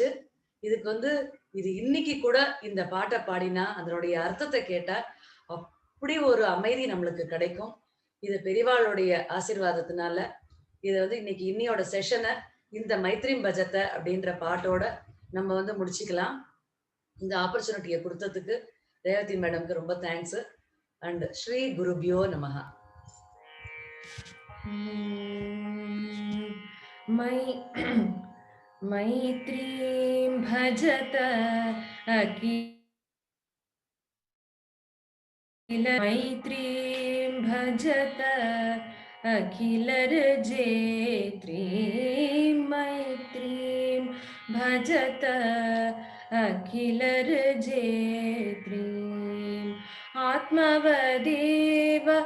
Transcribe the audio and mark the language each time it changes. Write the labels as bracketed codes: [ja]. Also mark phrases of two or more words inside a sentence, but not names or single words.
[ta] இதுக்கு வந்து இது இன்னைக்கு கூட இந்த பாட்டை பாடினா அதனுடைய அர்த்தத்தை கேட்டா அப்படி ஒரு அமைதி நம்மளுக்கு கிடைக்கும். இது பெரியவாளுடைய ஆசீர்வாதத்தினால இது வந்து இன்னைக்கு இன்னியோட செஷனை இந்த மைத்ரிம் பஜத்தை அப்படின்ற பாட்டோட நம்ம வந்து முடிச்சுக்கலாம். இந்த ஆப்பர்ச்சுனிட்டியை கொடுத்ததுக்கு ரேவதி மேடம்க்கு ரொம்ப தேங்க்ஸ். [sa] அண்ட் श्री गुरुभ्यो नमः. मैत्रीं भजत अखिल मैत्रीं भजत अखिलर्जेत्रीं मैत्रीं भजत अखिलर्जेत्रीम् आत्मवदेव